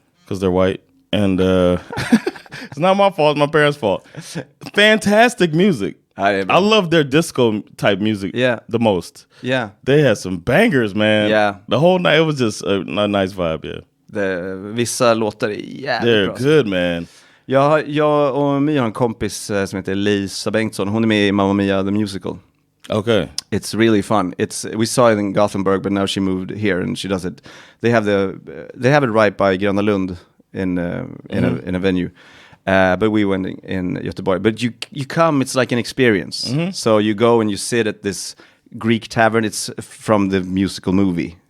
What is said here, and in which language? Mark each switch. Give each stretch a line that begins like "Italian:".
English: Because they're white. And it's not my fault, it's my parents' fault. Fantastic music. I love their disco type music the most. Yeah. They had some bangers, man. Yeah. The whole night, it was just a nice vibe, yeah.
Swedish: Vissa låtar är jävligt
English: They're
Swedish: bra.
English: good, man.
Swedish: Jag och My har en kompis som heter Lisa Bengtsson. Hon är med i Mamma Mia the Musical.
English: Okay. It's really fun. We saw it in Gothenburg, but now she moved here and she does it. They have it right by Gröna Lund in a venue. But we went in Göteborg. But you come, it's like an experience. Mm-hmm. So you go and you sit at this Greek tavern. It's from the musical movie.